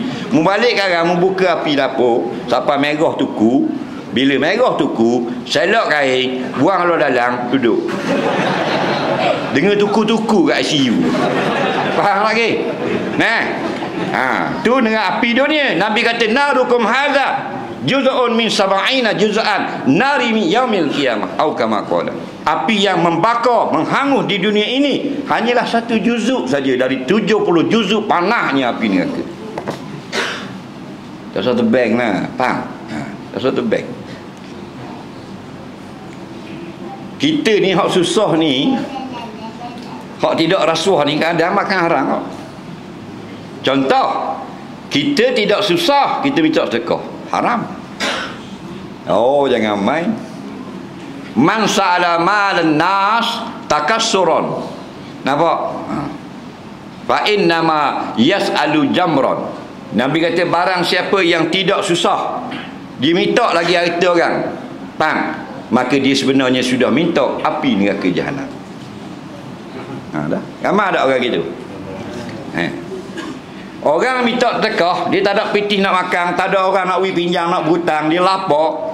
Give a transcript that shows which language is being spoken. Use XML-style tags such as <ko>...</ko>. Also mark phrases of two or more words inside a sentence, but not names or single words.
<ms>Mu balik sekarang mu buka api dapur sampai merah tuku. Bila merah tuku, selok kain, buang luar dalam, duduk. Dengar tuku-tuku kat ICU. Faham lagi? Tu dengan api dunia. Nabi kata</ms> <ar>ناركم هذا جزء من سبعين جزءا نار من يوم القيامة atau كما قال.</ar> <ms>Api yang membakar, menghangus di dunia ini hanyalah 1 juzuk saja dari 70 juzuk panahnya api neraka. Tak satu bank lah, faham? Tak satu bank. Kita ni hak susah ni, hak tidak rasuah ni kadang makan haram kok. Contoh, kita tidak susah, kita minta sedekah, haram. Jangan main.</ms> <ar>من سأل مالا الناس تكثرا.</ar> <ms>Nampak?</ms> <ar>فإنما يسأل جمرا.</ar> <ms>Nabi kata barang siapa yang tidak susah, dia minta lagi harta orang, maka dia sebenarnya sudah minta api neraka jahanam. Dah. Ramai ada orang gitu. Orang minta sedekah, dia tak ada piti nak makan, tak ada orang nak pinjam, nak berhutang, dia lapar.</ms>